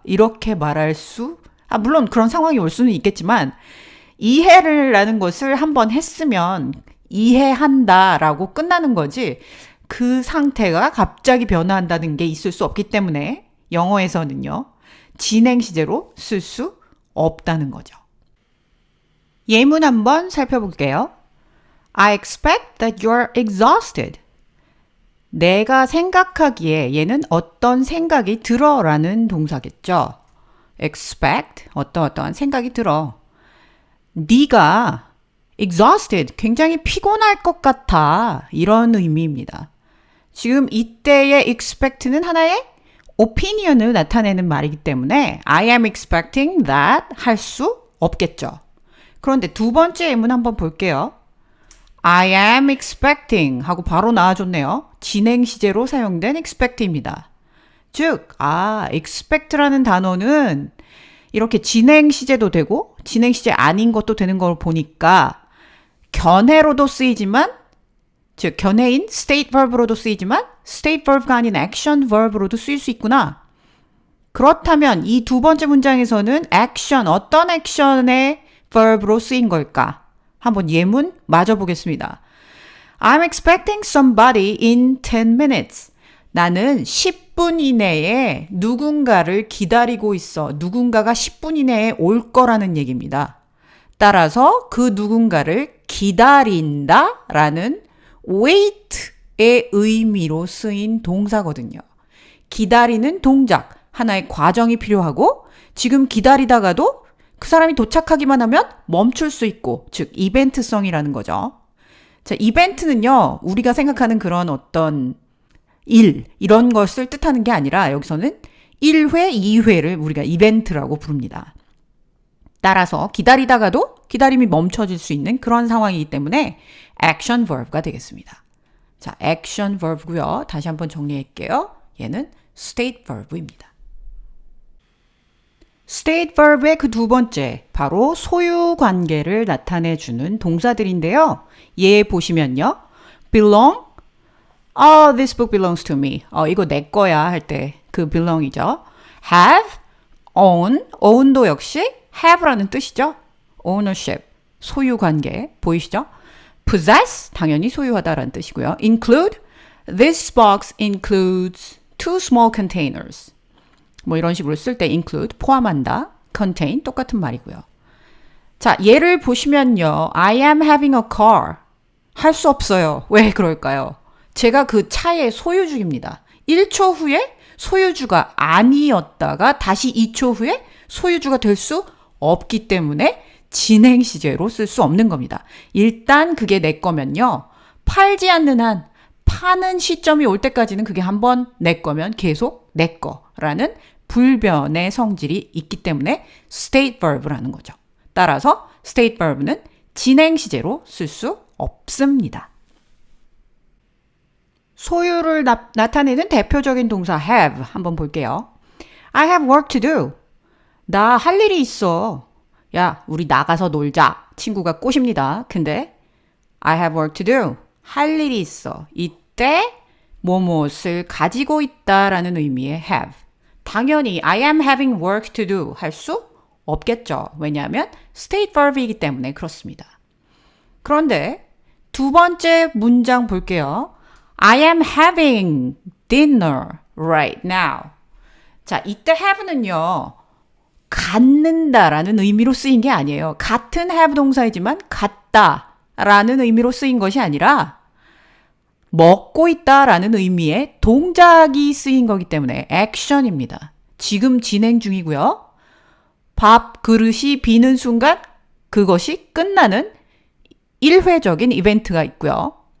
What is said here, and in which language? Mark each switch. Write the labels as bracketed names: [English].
[Korean] 이렇게 말할 수 물론 그런 상황이 올 수는 있겠지만 이해를 라는 것을 한번 했으면 이해한다라고 끝나는 거지 그 상태가 갑자기 변화한다는 게 있을 수 없기 때문에 영어에서는요. 진행 시제로 쓸 수 없다는 거죠. 예문 한번 살펴볼게요. [English] I expect that you're exhausted. [Korean] 내가 생각하기에 얘는 어떤 생각이 들어라는 동사겠죠. expect, 어떠한 생각이 들어. 네가 exhausted, 굉장히 피곤할 것 같아. 이런 의미입니다. 지금 이때의 expect는 하나의 opinion을 나타내는 말이기 때문에 [English] I am expecting that [Korean] 할 수 없겠죠. 그런데 두 번째 예문 한번 볼게요. [English] I am expecting [Korean] 하고 바로 나와줬네요. 진행 시제로 사용된 expect입니다. 즉, expect라는 단어는 이렇게 진행 시제도 되고 진행 시제 아닌 것도 되는 걸 보니까 견해로도 쓰이지만 즉 견해인 state verb로도 쓰이지만 state verb가 아닌 action verb로도 쓰일 수 있구나. 그렇다면 이 두 번째 문장에서는 action, 어떤 action의 verb로 쓰인 걸까? 한번 예문 마저 보겠습니다. [English] I'm expecting somebody in 10 minutes. [Korean] 나는 10분 이내에 누군가를 기다리고 있어. 누군가가 10분 이내에 올 거라는 얘기입니다. 따라서 그 누군가를 기다린다 라는 wait의 의미로 쓰인 동사거든요. 기다리는 동작, 하나의 과정이 필요하고 지금 기다리다가도 그 사람이 도착하기만 하면 멈출 수 있고, 즉 이벤트성이라는 거죠. 자, 이벤트는요, 우리가 생각하는 그런 어떤 이런 것을 뜻하는 게 아니라 여기서는 1회, 2회를 우리가 이벤트라고 부릅니다. 따라서 기다리다가도 기다림이 멈춰질 수 있는 그런 상황이기 때문에 action verb가 되겠습니다. 자, action verb고요. 다시 한번 정리할게요. 얘는 state verb입니다. state verb의 그 두 번째, 바로 소유 관계를 나타내주는 동사들인데요. 얘 보시면요. [English] belong, this book belongs to me. [Korean] 이거 내 거야 할 때 그 belong이죠. have, own도 역시 have라는 뜻이죠. ownership, 소유 관계 보이시죠? possess, 당연히 소유하다라는 뜻이고요. [English] include, this box includes 2 small containers. [Korean] 뭐 이런 식으로 쓸 때 include, 포함한다. contain, 똑같은 말이고요. 자, 예를 보시면요. [English] I am having a car. [Korean] 할 수 없어요. 왜 그럴까요? 제가 그 차의 소유주입니다. 1초 후에 소유주가 아니었다가 다시 2초 후에 소유주가 될 수 없기 때문에 진행 시제로 쓸 수 없는 겁니다. 일단 그게 내 거면요. 팔지 않는 한 파는 시점이 올 때까지는 그게 한번 내 거면 계속 내 거라는 불변의 성질이 있기 때문에 state verb라는 거죠. 따라서 state verb는 진행 시제로 쓸 수 없습니다. 소유를 나타내는 대표적인 동사 have 한번 볼게요. [English] I have work to do. [Korean] 나 할 일이 있어. 야, 우리 나가서 놀자. 친구가 꼬십니다. 근데 [English] I have work to do. [Korean] 할 일이 있어. 이때 무엇을 가지고 있다라는 의미의 have. 당연히 [English] I am having work to do [Korean] 할 수 없겠죠. 왜냐하면 state verb이기 때문에 그렇습니다. 그런데 두 번째 문장 볼게요. [English] I am having dinner right now. [Korean] 자, 이때 have는요. 갖는다라는 의미로 쓰인 게 아니에요. 같은 have 동사이지만 갖다라는 의미로 쓰인 것이 아니라 먹고 있다라는 의미의 동작이 쓰인 거기 때문에 action입니다. 지금 진행 중이고요. 밥 그릇이 비는 순간 그것이 끝나는 일회적인 이벤트가 있고요.